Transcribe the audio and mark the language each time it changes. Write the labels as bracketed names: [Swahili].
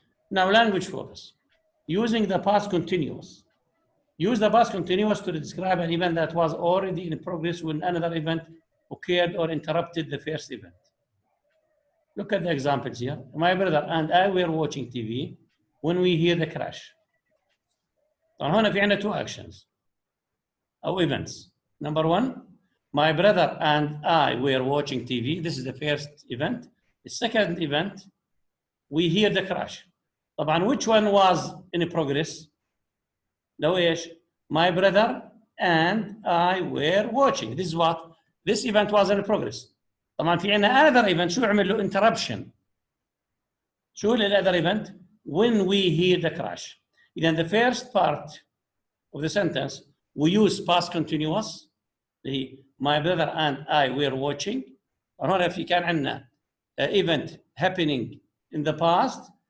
[English] Now language focus. Using the past continuous. Use the past continuous to describe an event that was already in progress when another event occurred or interrupted the first event. Look at the examples here. My brother and I were watching TV when we hear the crash. [Arabic] طبعا هنا في عندنا [English] two actions [Arabic] أو events. [English] Number one, my brother and I were watching TV. This is the first event. The second event, we hear the crash. طبعا which one was in progress? [Arabic] لو ايش؟ [English] My brother and I were watching. This is what? This event was in progress. [Arabic] طبعا في عندنا [English] another event [Arabic] شو عمل له interruption. شو ال [English] other event? When we hear the crash. إذا the first part of the sentence we use past continuous. My brother and I were watching. [Arabic] هنا في كان عندنا [English] event happening in the past.